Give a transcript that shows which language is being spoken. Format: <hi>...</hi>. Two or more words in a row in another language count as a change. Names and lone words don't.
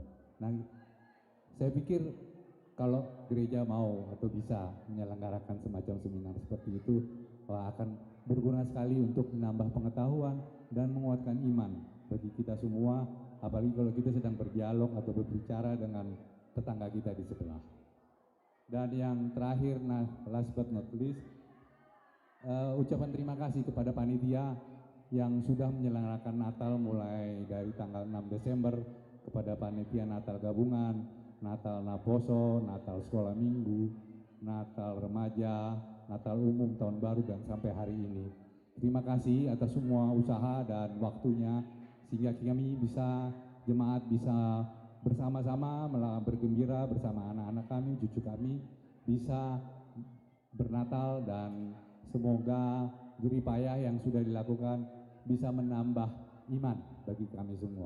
<id>Nah, saya pikir kalau gereja mau atau bisa menyelenggarakan semacam seminar seperti itu, akan berguna sekali untuk menambah pengetahuan dan menguatkan iman bagi kita semua, apalagi kalau kita sedang berdialog atau berbicara dengan tetangga kita di sebelah. Dan yang terakhir,</id> <en>last but not least,</en> <id>ucapan terima kasih kepada panitia yang sudah menyelenggarakan Natal mulai dari tanggal 6 Desember, kepada panitia Natal Gabungan, Natal Naposo, Natal Sekolah Minggu, Natal Remaja, Natal Umum, Tahun Baru, dan sampai hari ini. Terima kasih atas semua usaha dan waktunya, sehingga kami bisa, jemaat bisa bersama-sama bergembira bersama anak-anak kami, cucu kami, bisa bernatal, dan semoga jeripayah yang sudah dilakukan bisa menambah iman bagi kami semua.</id>